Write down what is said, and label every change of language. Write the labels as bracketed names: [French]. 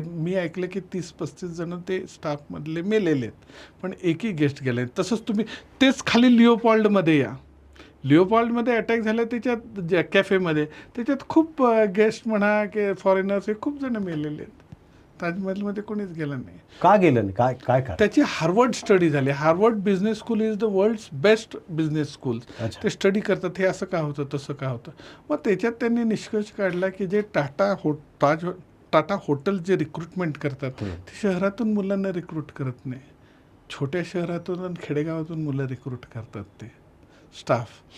[Marathi] मी ऐकलं की 30-35 जण ते स्टाफमधले मेलेले आहेत, पण एकही गेस्ट गेले. तसंच तुम्ही तेच खाली लिओपॉल्डमध्ये या, लिओपॉल्डमध्ये अटॅक झाला त्याच्यात ज्या कॅफेमध्ये, त्याच्यात खूप गेस्ट म्हणा की फॉरेनर्स हे खूप जण मेलेले आहेत. ताजमहलमध्ये कोणीच गेलं नाही. का गेलं नाही? काय काय त्याची हार्वर्ड स्टडी झाली. [English] Harvard business school is the world's best business school. [Marathi] ते स्टडी करतात हे असं का होतं, तसं का होतं. मग त्याच्यात त्यांनी निष्कर्ष काढला की जे टाटा हॉटेल जे रिक्रुटमेंट करतात ते शहरातून मुलांना रिक्रूट करत नाही, छोट्या शहरातून आणि खेडेगावातून मुलं रिक्रूट करतात ते स्टाफ.